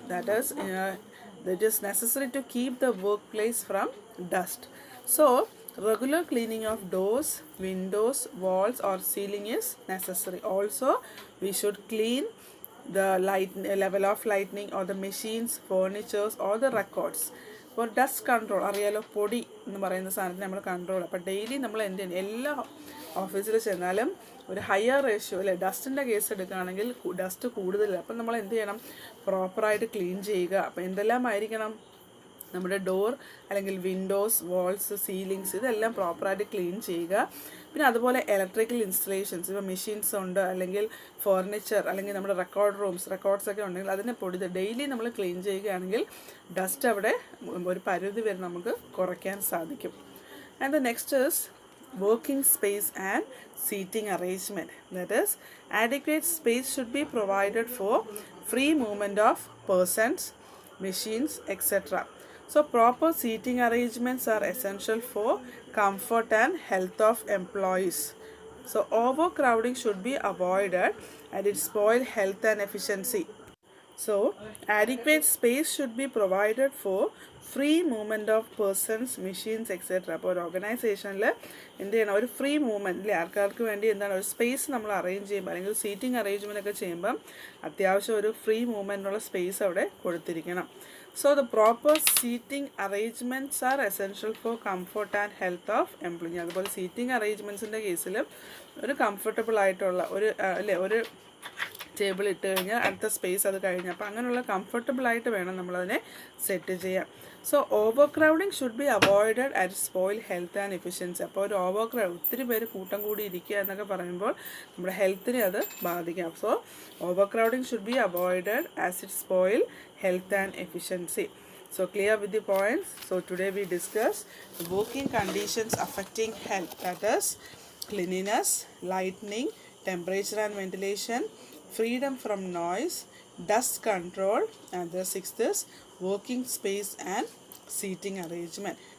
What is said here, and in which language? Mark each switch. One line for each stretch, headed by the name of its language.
English: That is necessary to keep the workplace from dust. So regular cleaning of doors, windows, walls or ceiling is necessary. Also we should clean the level of lighting or the machines, furnitures or the records. For dust control
Malayalam: അറിയാലോ, പൊടി എന്ന് പറയുന്ന സാധനത്തിന് നമ്മൾ control. അപ്പോൾ daily നമ്മൾ എന്ത് ചെയ്യണം, എല്ലാ ഓഫീസിൽ ചെന്നാലും ഒരു ഹയർ റേഷ്യോ അല്ലെ, ഡസ്റ്റിൻ്റെ കേസ് എടുക്കുകയാണെങ്കിൽ ഡസ്റ്റ് കൂടുതൽ. അപ്പം നമ്മൾ എന്ത് ചെയ്യണം, പ്രോപ്പറായിട്ട് ക്ലീൻ ചെയ്യുക. അപ്പോൾ എന്തെല്ലാം ആയിരിക്കണം, നമ്മുടെ ഡോർ അല്ലെങ്കിൽ വിൻഡോസ്, വാൾസ്, സീലിങ്സ് ഇതെല്ലാം പ്രോപ്പറായിട്ട് ക്ലീൻ ചെയ്യുക. പിന്നെ അതുപോലെ ഇലക്ട്രിക്കൽ ഇൻസ്റ്റലേഷൻസ്, ഇപ്പോൾ മെഷീൻസ് ഉണ്ട് അല്ലെങ്കിൽ ഫർണിച്ചർ അല്ലെങ്കിൽ നമ്മുടെ റെക്കോർഡ്സൊക്കെ ഉണ്ടെങ്കിൽ അതിനെ ഡെയിലി നമ്മൾ ക്ലീൻ ചെയ്യുകയാണെങ്കിൽ ഡസ്റ്റ് അവിടെ ഒരു പരിധി വരെ നമുക്ക് കുറയ്ക്കാൻ സാധിക്കും.
English: And the next is working space and seating arrangement. That is, adequate space should be provided for free movement of persons, machines, etc. So proper seating arrangements are essential for comfort and health of employees. So overcrowding should be avoided and it spoil health and efficiency. So adequate space should be provided for free movement of persons, machines etcetera.
Malayalam: അപ്പോൾ ഒരു ഓർഗനൈസേഷനിൽ എന്ത് ചെയ്യണം, ഒരു free മൂവ്മെൻറ്റിൽ ആൾക്കാർക്ക് വേണ്ടി എന്താണ് ഒരു സ്പേസ് നമ്മൾ അറേഞ്ച് ചെയ്യുമ്പോൾ അല്ലെങ്കിൽ സീറ്റിംഗ് അറേഞ്ച്മെൻ്റ് ഒക്കെ ചെയ്യുമ്പം അത്യാവശ്യം ഒരു ഫ്രീ മൂവ്മെൻറ്റിനുള്ള സ്പേസ് അവിടെ കൊടുത്തിരിക്കണം.
English: So the proper seating arrangements are essential for comfort and health of employee.
Malayalam: അതുപോലെ സീറ്റിംഗ് അറേഞ്ച്മെൻറ്റ്സിൻ്റെ കേസിൽ ഒരു കംഫർട്ടബിൾ ആയിട്ടുള്ള ഒരു ടേബിൾ ഇട്ട് കഴിഞ്ഞാൽ അടുത്ത സ്പേസ് അത് കഴിഞ്ഞ്, അപ്പോൾ അങ്ങനെയുള്ള കംഫർട്ടബിളായിട്ട് വേണം നമ്മളതിനെ സെറ്റ് ചെയ്യാൻ.
English: So over crowding should be avoided at spoil health and efficiency.
Malayalam: അപ്പോൾ ഒരു ഓവർ ക്രൗഡ്, ഒത്തിരി പേര് കൂട്ടം കൂടി ഇരിക്കുക എന്നൊക്കെ പറയുമ്പോൾ നമ്മുടെ ഹെൽത്തിനെ അത് ബാധിക്കാം.
English: So over crowding should be avoided as it spoil health and efficiency. So clear with the points. So today we discuss the working conditions affecting health, that is cleanliness, lighting, temperature and ventilation, freedom from noise, dust control, and the sixth is working space and seating arrangement.